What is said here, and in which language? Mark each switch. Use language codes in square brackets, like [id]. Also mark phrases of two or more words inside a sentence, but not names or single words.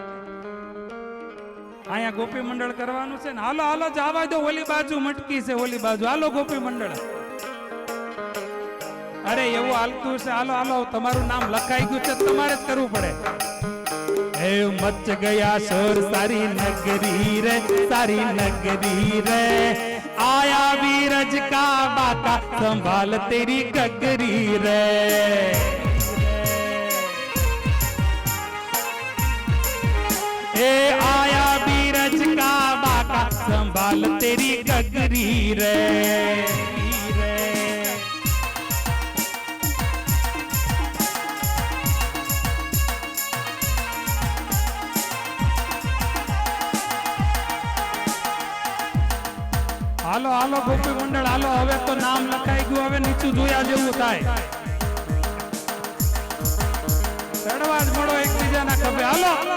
[gu] અહીંયા ગોપી મંડળ કરવાનું છે ને હાલો હાલો જવા દો ઓલી બાજુ મટકી છે ઓલી બાજુ હાલો ગોપી મંડળ અરે એવું હાલતું છે હાલો હાલો તમારું નામ લખાઈ ગયું છે તમારે જ કરવું પડે હે [hi] मच गया शोर सारी नगरी रे आया बीरज का बाका संभाल तेरी गगरी रे ए आया बीरज का बाका संभाल तेरी गगरी रे [gu] હાલો હાલો ગોપી મંડળ હાલો હવે તો નામ લખાઈ ગયું હવે નીચું જોયા જેવું થાય ચડવા જ મળો એકબીજાના ખભે હાલો